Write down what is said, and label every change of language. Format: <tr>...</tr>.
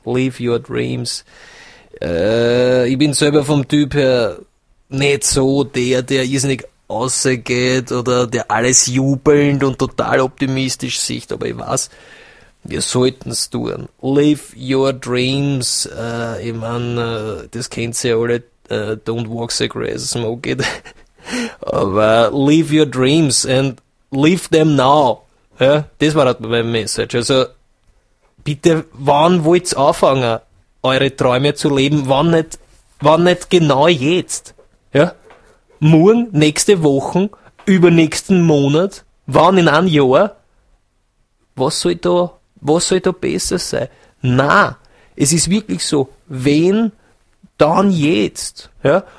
<en>Live your dreams.</en> <de>Ich bin selber vom Typ her nicht so der, der irrsinnig rausgeht oder der alles jubelnd und total optimistisch sieht. Aber ich weiß, wir sollten es tun.</de> <en>Live your dreams.</en> <de>Ich meine, das kennt ihr ja alle.</de> <en>Don't walk the grass, smoke it. Aber live your dreams and live them now.</en> <de>Ja, das war mein Message. Also bitte, wann wollt ihr anfangen, eure Träume zu leben? Wann nicht genau jetzt? Ja? Morgen, nächste Woche, übernächsten Monat, wann in einem Jahr? Was soll da besser sein? Nein, es ist wirklich so, wenn, dann jetzt. Ja?</de>